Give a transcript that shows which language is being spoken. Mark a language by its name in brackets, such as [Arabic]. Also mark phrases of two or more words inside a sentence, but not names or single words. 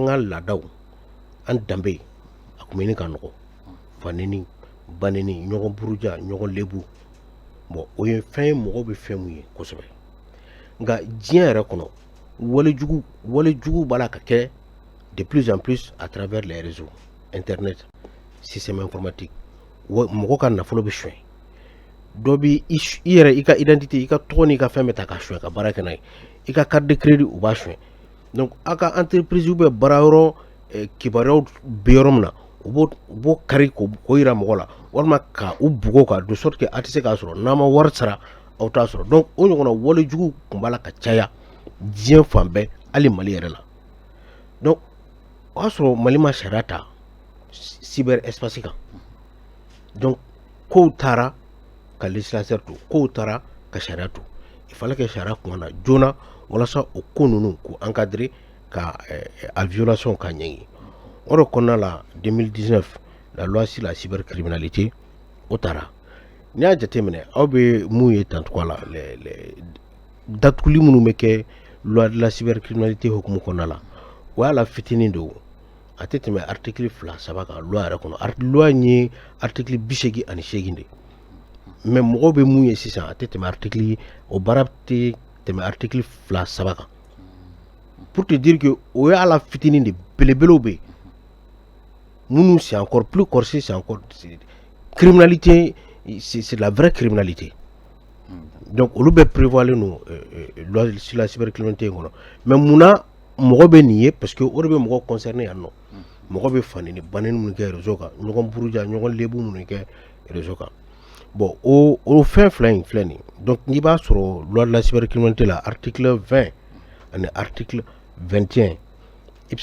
[Bambara] ka laadaw an danbe a tun bɛ ɲini ka nɔgɔ faneni baneni ɲɔgɔn buruja ɲɔgɔn lebu bon o ye fɛn ye mɔgɔw bɛ fɛn mun ye kosɛbɛ nka diɲɛ yɛrɛ kɔnɔ walejugu b'a la ka kɛ [French] de plus en plus à travers les réseaux [Bambara] internet [French] système informatique [Bambara] mɔgɔ ka nafolo bɛ suɲɛ dɔ bɛ i yɛrɛ i ka identité i ka tɔgɔ n'i ka fɛn bɛ ta ka suɲɛ ka baara kɛ n'a ye i ka carte [French] de crédit [Bambara] u b'a suɲɛ donc a ka entreprise bɛ baara yɔrɔ kibaruyaw bɛ yɔrɔ min na u b'o kari k'o yira mɔgɔ la walima ka u bugo ka [French] de sorte que [Bambara] a tɛ se k'a sɔrɔ n'a ma wari sara aw t'a sɔrɔ donc o ɲɔgɔnna walejugu tun b'a la ka caya diɲɛ fan bɛɛ hali Mali yɛrɛ la donc o y'a sɔrɔ Mali ma sariya ta [French] cyber espace [Bambara] kan donc kow taara ka législateur to kow taara ka sariya to [French] il fallait que [Bambara] sariya kun na joona walasa o ko ninnu k'u encadrer ka a violation ka ɲɛɲi. O de kɔnɔna la 2019 la [French] loi sur la cybercriminalité [Bambara] o taara n'i y'a jateminɛ aw bɛ mun ye tancogo la datuguli minnu bɛ kɛ [French] loi de la cybercriminalité [Bambara] hukumu kɔnɔna la o y'a la fitinin de a tɛ tɛmɛ article 2-3 kan loi yɛrɛ kɔnɔ. Loi in ye article 88 de mais mɔgɔw bɛ mun ye sisan a tɛ tɛmɛ article o baara tɛ tɛmɛ article 2-3 kan [French] pour te dire que [Bambara] o y'a la fitinin de belebelew bɛ minnu [French] c'est encore plus corsé, c'est encore criminalité, c'est la vraie criminalité. [Bambara] Donc olu bɛ [French] prévoir nous loi sur la cybercriminalité [Bambara] kɔnɔ mais munna mɔgɔ bɛ nin ye parce que o de bɛ mɔgɔ concerné yan nɔ mɔgɔ bɛ fani ni banni minnu kɛ réseau kan ɲɔgɔn buruja ɲɔgɔn lebu minnu kɛ réseau kan bon o fɛn fila in filɛ nin donc n'i b'a sɔrɔ [French] loi de la cybercriminalité [Bambara] la article 20 ani article 21 i bɛ